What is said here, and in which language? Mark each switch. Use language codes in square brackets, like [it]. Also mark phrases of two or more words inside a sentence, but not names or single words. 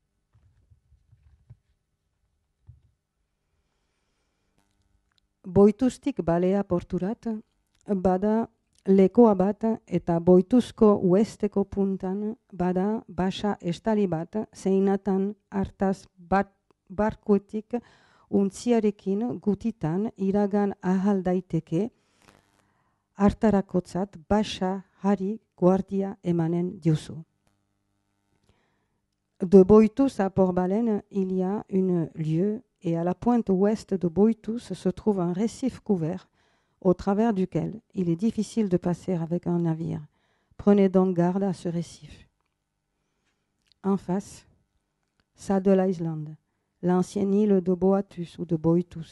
[eu] Boituztik balea porturat, bada lekoa bat eta boituzko uesteko puntan bada basa estali bat zeinatan hartaz barkuetik untziarekin gutitan iragan ahal daiteke hartarakotzat basa hari guardia emanen diozu. [fr] De Boitous à Port-Baleine, il y a un lieu et à la pointe ouest de Boitous se trouve un récif couvert au travers duquel il est difficile de passer avec un navire. Prenez donc garde à ce récif. En face, Saddle Island, l'ancienne île de Boatus ou de Boitous.